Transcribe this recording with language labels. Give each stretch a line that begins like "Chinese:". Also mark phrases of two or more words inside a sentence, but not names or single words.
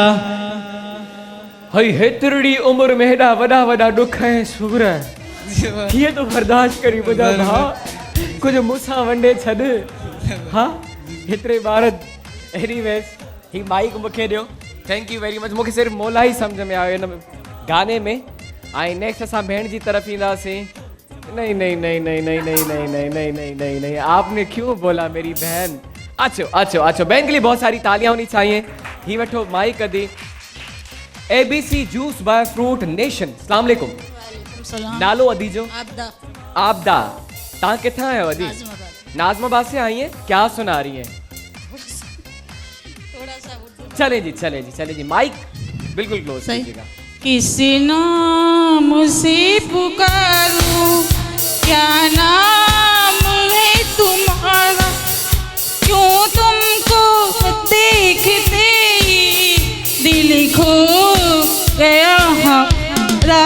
Sindhi: हई हेतिरी उम्र में हेॾा वॾा वॾा ॾुख ऐं सूर कीअं तूं बर्दाश्त करी ॿुधा भाउ कुझु मूंसां वंडे छॾ हा हेतिरे ॿार एनीवेज़ ही माइक मूंखे ॾियो
English: thank you very much
Sindhi: मूंखे सिर्फ़ु मोला ई सम्झ में आयो हिन गाने में ऐं नेक्स्ट असां भेण जी तरफ़ ईंदासीं
Urdu: نہیں نہیں نہیں نہیں نہیں نہیں نہیں نہیں نہیں نہیں نہیں نہیں آپ نے کیوں بولا میری بہن
Sindhi: अच्छो अच्छो अच्छो
Urdu: بہن کے لیے بہت ساری تالیاں ہونی چاہیے
Sindhi: ही वठो माइक
English: The ABC Juice by Fruit Nation
Arabic: السلام علیکم
Sindhi: नालो अदी जो आबदा तव्हां किथां आहियो अदी?
Urdu: नाज़िमाबाद। ناظم آباد سے آئی ہیں، کیا سنا رہی ہیں? تھوڑا سا وہ-- چلے جی مائیک بالکل کلوز सही। कीजिएगा। کس نام سے پکاروں، کیا نام ہے تمہارا، کیوں تم کو دیکھتے ہی دل کھو گیا ہمارا.